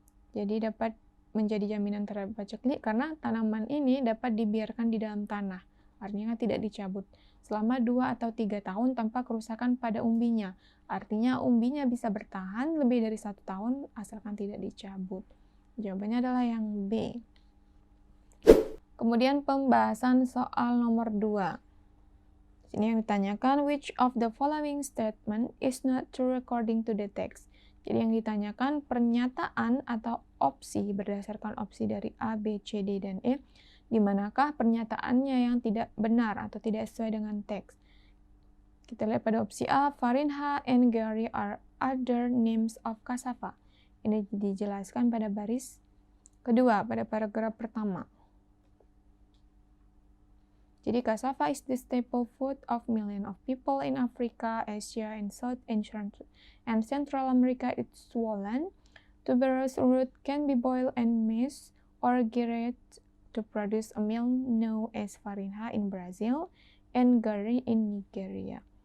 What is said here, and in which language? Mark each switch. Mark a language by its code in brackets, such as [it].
[id] Jadi dapat menjadi jaminan terhadap paceklik karena tanaman ini dapat dibiarkan di dalam tanah, artinya tidak dicabut, selama 2 atau 3 tahun tanpa kerusakan pada umbinya. Artinya umbinya bisa bertahan lebih dari 1 tahun asalkan tidak dicabut. Jawabannya adalah yang B. Kemudian pembahasan soal nomor 2. Sini yang ditanyakan, [en] which of the following statement is not true according to the text? [id] Jadi yang ditanyakan pernyataan atau opsi berdasarkan opsi dari A, B, C, D, dan E, di manakah pernyataannya yang tidak benar atau tidak sesuai dengan teks. Kita lihat pada opsi A, [en] Farinha and Gary are other names of cassava. [id] Ini dijelaskan pada baris kedua, pada paragraf pertama. Jadi [en] cassava is the staple food of millions of people in Africa, Asia, and South and Central America. It's swollen. Tuberous root can be boiled and mashed or grated to produce a meal known as farinha in Brazil and gari in Nigeria.